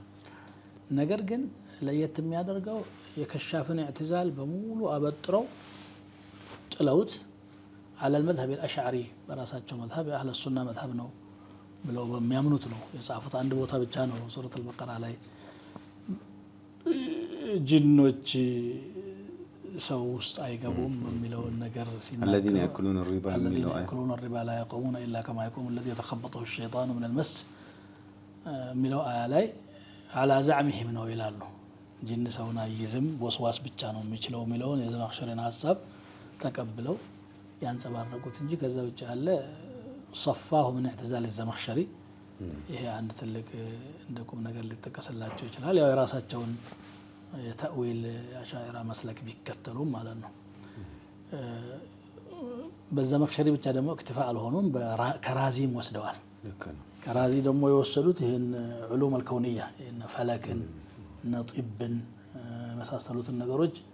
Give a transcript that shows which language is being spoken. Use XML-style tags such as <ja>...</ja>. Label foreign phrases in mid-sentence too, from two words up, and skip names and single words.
<am>ነገር ግን ለየት የሚያደርገው የከሻፍን ኢዕትዛል በሙሉ አበጥረው ጥለውት</am> <ar>على المذهب الأشعري</ar> <am>በራሳቸው መዝሀብ የአህለ ሱና መዝሀብ ነው ብለው በሚያምኑት ነው የጻፉት። አንድ ቦታ ብቻ ነው ሱረት አልበቀራ ላይ ጅኖች ሰው ውስጥ አይገቡም የሚለውን ነገር ሲናገሩ</am> <ar>الذين يأكلون الربا لا يقومون إلا كما يقوم الذي يتخبطه الشيطان من المس</ar> <am>የሚለው አያ ላይ</am> <ar>على زعمهم</ar> <am>ነው ይላሉ። ጅን ሰውን አይዝም ወስዋስ ብቻ ነው የሚችለው የሚለውን የዘመኽሸሪን ሀሳብ ተቀብለው ያንጸባረቁት እንጂ ከዛ ውጭ ያለ</am> <ar>صفاه من اعتزال الزمخشري</ar> <am>ይሄ አንድ ትልቅ እንደ ቁም ነገር ሊጠቀስላቸው ይችላል። ያው የራሳቸውን የተእዊል አሻዒራ መስለክ ቢከተሉም ማለት ነው። በዘመኽሸሪ ብቻ ደግሞ እክትፋ አልሆኑም፣ ከራዚም ወስደዋል። ከራዚ ደግሞ የወሰዱት ይህን</am> <ar>العلوم الكونية</ar> <am>ፈለክን እነ ጢብን መሳሰሉትን ነገሮች</am>